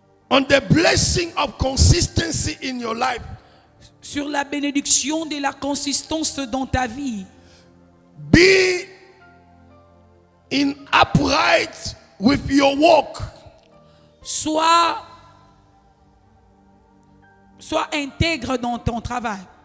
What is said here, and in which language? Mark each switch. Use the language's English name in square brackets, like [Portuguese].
[English] on the blessing of consistency in your life. [French] sur la bénédiction de la consistance dans ta vie. [English] Be in upright with your walk. [French] Sois intègre dans ton travail,